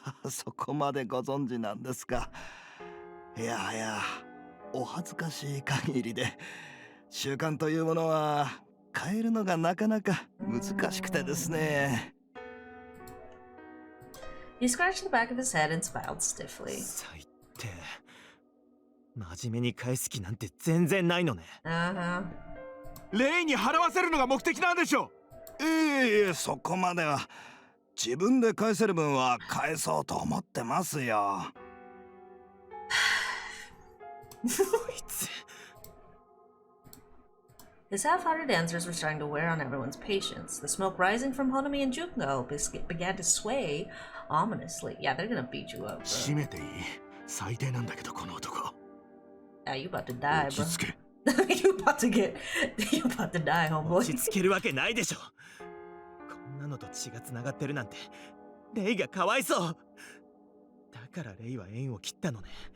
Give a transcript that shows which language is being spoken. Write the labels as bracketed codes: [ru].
[ja] そこまでご存知なんですか。いやお恥ずかしい限りで習慣というものは変えるのがなかなか難しくてですね。 [en] He scratched the back of his head and smiled stiffly. [ja] 最低。真面目に返す気なんて全然ないのね。レイに払わせるのが目的なんでしょ。そこまでは。自分で返せる分は返そうと思ってますよ。こいつ。 [en] His half-hearted answers were starting to wear on everyone's patience. The smoke rising from Honami and Junko began to sway ominously. Yeah, they're gonna beat you up. [ja] 閉めていい。最低なんだけどこの男。 [en] Yeah, you about to die, bro. [ja] 落ち着け。 [en] you about to die, homeboy. [ja] 落ち着けるわけないでしょ。こんなのと血がつながってるなんてレイがかわいそう。だからレイは縁を切ったのね。